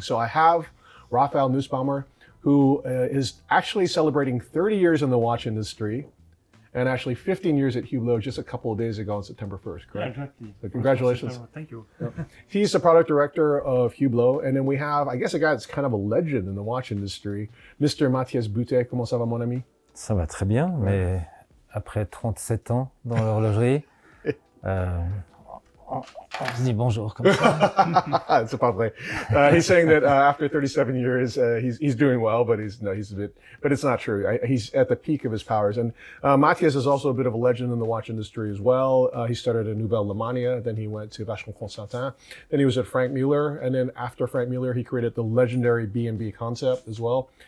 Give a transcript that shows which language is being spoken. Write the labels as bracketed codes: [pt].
[en] So I have Raphaël Nussbaumer, who is actually celebrating 30 years in the watch industry, and actually 15 years at Hublot just a couple of days ago on September 1st, correct? Yeah, exactly. So congratulations. Thank you. He's the product director of Hublot, and then we have, I guess, a guy that's kind of a legend in the watch industry, Mr. [fr] Mathias Buttet. Comment ça va, mon ami? Ça va très bien, mais après 37 ans dans l'horlogerie, on se dit bonjour comme ça. C'est pas vrai. [en] He's saying that after 37 years, he's doing well, but he's a bit, but it's not true. He's at the peak of his powers. And Mathias is also a bit of a legend in the watch industry as well. He started at Nouvelle Lemania, then he went to Vacheron Constantin, then he was at Frank Muller, and then after Frank Muller, he created the legendary B&B concept as well.